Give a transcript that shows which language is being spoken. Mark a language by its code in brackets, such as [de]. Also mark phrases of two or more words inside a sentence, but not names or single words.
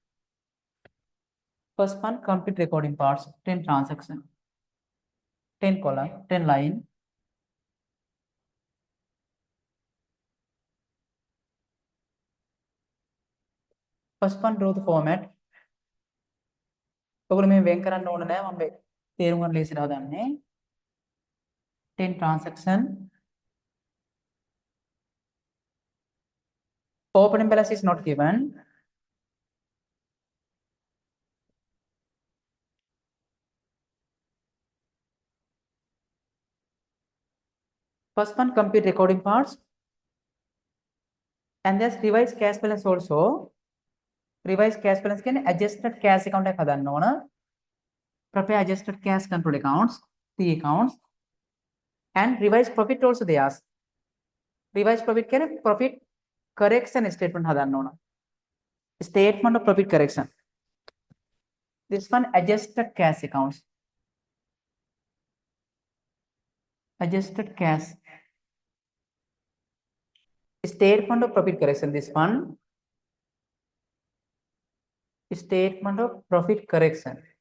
[en] First one, complete recording parts, 10 transaction. 10 column, 10 line. First one, draw the format. [si] ඔගොල්ලෝ මේ වෙන් කරන්න ඕන නෑ මම තේරුම් ගන්න ලේසියට හදන්නේ 10 transaction. [en] Opening balance is not given. First one, complete recording parts. And there's revised cash balance also. Revised cash balance කියන්නේ adjusted cash account [si] එක හදන්න ඕන. [en] Prepare adjusted cash control accounts, P accounts. And revised profit also they ask. Revised profit කියන්නේ profit correction statement [si] හදන්න ඕන. [en] Statement of profit correction. This one, adjusted cash accounts. Adjusted cash. Statement of profit correction. This one, statement of profit correction.